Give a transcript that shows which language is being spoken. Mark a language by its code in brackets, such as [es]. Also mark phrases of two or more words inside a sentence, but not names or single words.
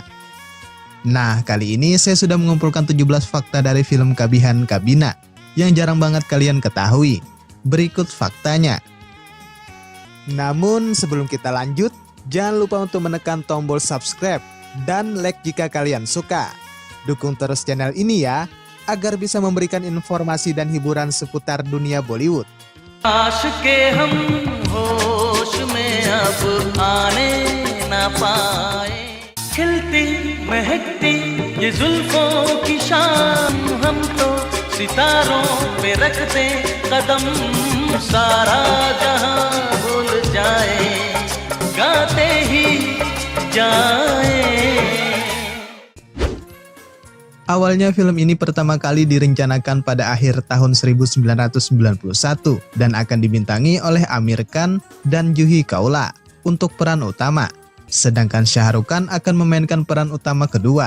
[id] Nah, kali ini saya sudah mengumpulkan 17 fakta dari film Kabhian Kabhi yang jarang banget kalian ketahui. Berikut faktanya. Namun sebelum kita lanjut, jangan lupa untuk menekan tombol subscribe dan like jika kalian suka. Dukung terus channel ini ya, agar bisa memberikan informasi dan hiburan seputar dunia Bollywood. [hi] आशिके हम होश में अब आने ना पाए खिलती महकती ये जुल्फों की शाम हम तो सितारों पे रख दे कदम सारा जहां भूल जाए गाते ही जाए. [id] Awalnya film ini pertama kali direncanakan pada akhir tahun 1991 dan akan dibintangi oleh Aamir Khan dan Juhi Chawla untuk peran utama. Sedangkan Shah Rukh Khan akan memainkan peran utama kedua.